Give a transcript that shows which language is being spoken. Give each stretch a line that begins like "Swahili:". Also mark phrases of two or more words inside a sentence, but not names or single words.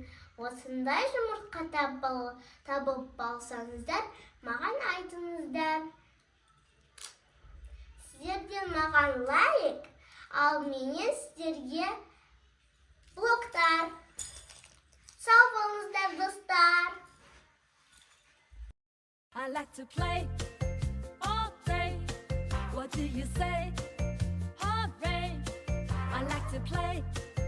Kazakh: Осындай жұмыртқа табып алсаңыздар, маған айтыңыздар. Сіздерден маған лайк, ал менен сіздерге блоктар. Сау болыңыздар, достар.
English: I like to play all day. What do you say? Hooray! I like to play